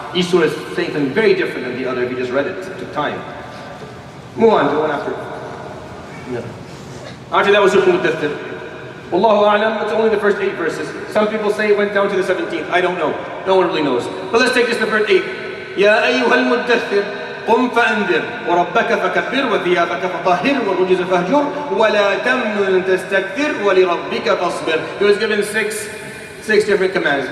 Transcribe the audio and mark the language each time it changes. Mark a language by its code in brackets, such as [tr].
[en] Each surah is saying something very different than the other if you just read it. It took time. Move on to the one after. No. After that was Surah Al-Muddathir. Wallahu a'lam, it's only the first 8 verses. Some people say it went down to the 17th. I don't know. No one really knows. But let's take just the first 8. [ar] Ya ayyuhal muddathir. قم فأنذر وربك فكبر وثيابك فطهر والرجز فاهجر ولا تمنن تستكثر ولربك فاصبر. [en] He was given six different commands.